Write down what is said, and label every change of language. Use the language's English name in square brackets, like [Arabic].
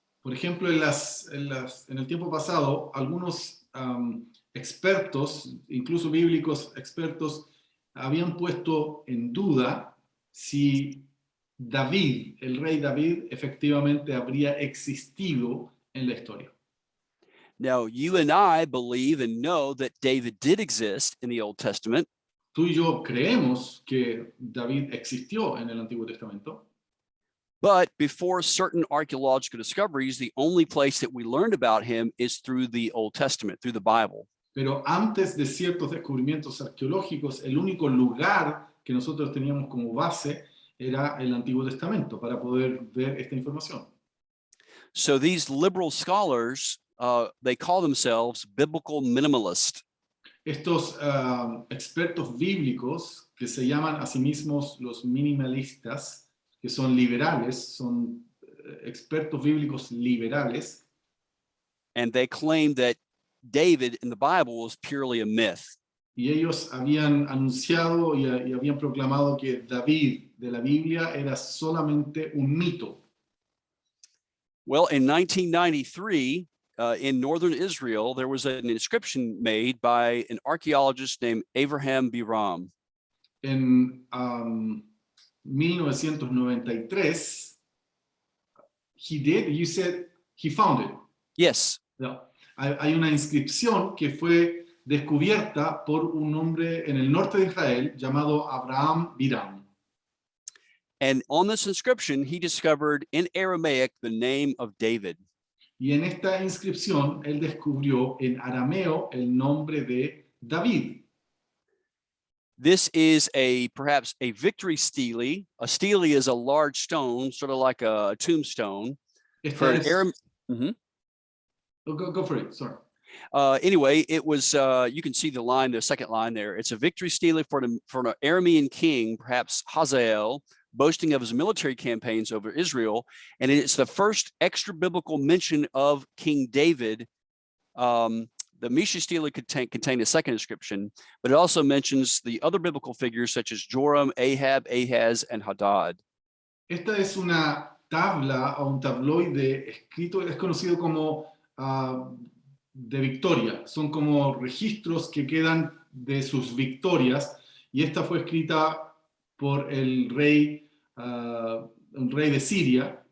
[Spanish] Por ejemplo, en el tiempo pasado, algunos expertos, incluso bíblicos expertos, habían puesto en duda si David, el rey David, efectivamente habría existido en la historia. [English] Now, you and I believe and know that David did exist in the Old Testament. [Spanish] Tú y yo creemos que David existió en el Antiguo Testamento, [English] But before certain archaeological discoveries, the only place that we learned about him is through the Old Testament, through the Bible. [Spanish] pero antes de ciertos descubrimientos arqueológicos, el único lugar que nosotros teníamos como base era el Antiguo Testamento para poder ver esta información. [English] So these liberal scholars, they call themselves biblical minimalists. [Spanish] Estos expertos bíblicos que se llaman a sí mismos los minimalistas, que son liberales, son expertos bíblicos liberales, [English] And they claim that David in the Bible was purely a myth. [Spanish] y ellos habían anunciado y habían proclamado que David de la Biblia era solamente un mito. [English] Well, in 1993, in northern Israel, there was an inscription made by an archaeologist named Avraham Biram. [Spanish] En 1993, [English] you said he found it. Yes. No. [Spanish] Hay una inscripción que fue descubierta por un hombre en el norte de Israel llamado Avraham Biram. [English] And on this inscription, he discovered in Aramaic the name of David. [Spanish] Y en esta inscripción él descubrió en arameo el nombre de David. [English] This is perhaps a victory stele. A stele is a large stone, sort of like a tombstone. For an Aram- Go for it, sorry. Anyway, it was, you can see the second line there. It's a victory stele for an Aramean king, perhaps Hazael, boasting of his military campaigns over Israel. And it's the first extra biblical mention of King David. The Misha stele contain a second inscription, but it also mentions the other biblical figures such as Joram, Ahab, Ahaz, and Hadad. [Spanish] Esta es una tabla o un tabloide escrito, es conocido como de victoria. Son como registros que quedan de sus victorias, y esta fue escrita por un rey de Siria.